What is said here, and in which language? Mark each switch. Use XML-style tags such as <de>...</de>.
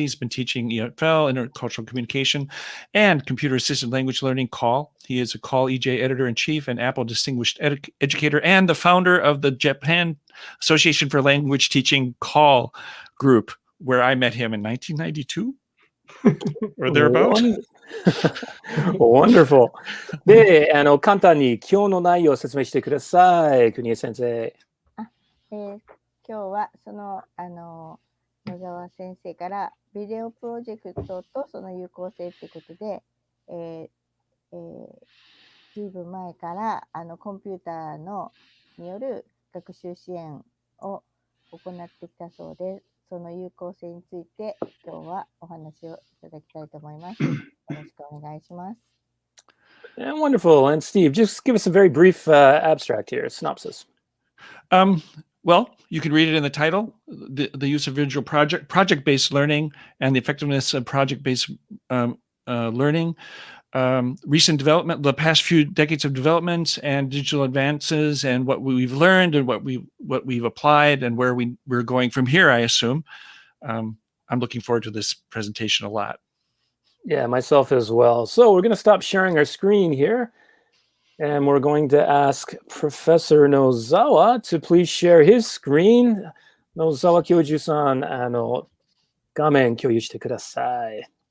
<en>He's been teaching EFL, intercultural communication, and computer-assisted language learning, CALL. He is a CALL EJ editor-in-chief and Apple distinguished educator and the founder of the Japan Association for Language Teaching CALL group, where I met him in 1992 or thereabouts. Wonderful.</en> <ja>で、簡単に今日の内容を説明してください、国枝先生。今日はその野沢先生からビデオプロジェクトとその有効性ということで、ずいぶん前からコンピューターによる学習支援を行ってきたそうで、その有効性について今日はお話をいただきたいと思います。よろしくお願いします。</ja> <en>Yeah, wonderful. And Steve, just give us a very brief abstract here, synopsis. Well, you can read it in the title, the use of visual project-based learning and the effectiveness of project-based learning, recent development, the past few decades of developments and digital advances and what we've learned and what we've applied and where we're going from here, I assume. I'm looking forward to this presentation a lot. Yeah, myself as well. So we're going to stop sharing our screen here. And we're going to ask Professor Nozawa to please share his screen.</en> <ja>Nozawa Kyoju-san, 画面共有してください.</ja>